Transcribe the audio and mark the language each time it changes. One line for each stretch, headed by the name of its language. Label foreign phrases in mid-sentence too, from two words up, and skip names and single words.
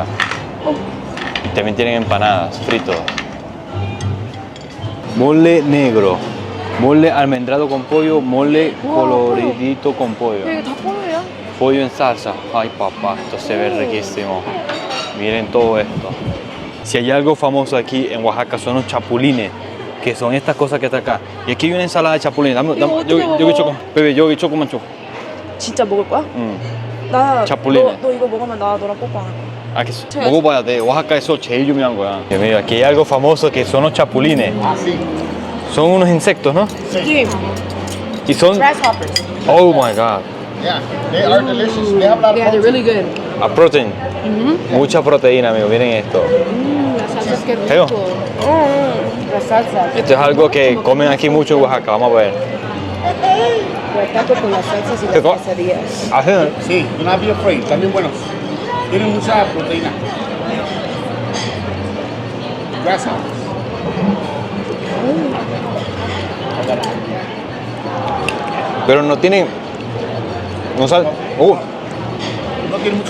Spanish: Y también tienen empanadas, fritos. Mole negro, mole almendrado con pollo, mole coloridito con pollo. Pollo en salsa. Ay papá, esto se ve riquísimo. Miren todo esto. Si hay algo famoso aquí en Oaxaca son los chapulines, que son estas cosas que está acá. Y aquí hay una ensalada de chapulines. Yo choco mancho.
Korean: 진짜 먹을 거야? 나 chapulines. 너 이거 먹으면 나 너랑 뽀뽀 하는 거야.
Spanish: Ah, que
Korean: 먹어봐야 돼. 오axaca에서 제일 유명한 거야.
Spanish: Mira, aquí hay algo famoso que son los chapulines. Ah, sí. Son unos insectos, ¿no? Sí. Y son...
English: Grasshoppers. Oh my God. Yeah, they are delicious. They have a lot of Yeah, they're really good. A protein.
Spanish: Mucha proteína, amigo. Miren esto. Las salsas que rico. Las salsas. Esto es algo que comen aquí mucho en Oaxaca. Vamos a ver. Huertaco con las salsas y ¿Qué las quesadillas. ¿Así? Sí,
English: do not be afraid.
Spanish: También buenos. Tienen mucha proteína. Grasa. Pero no tienen... No sabe... No tiene mucho.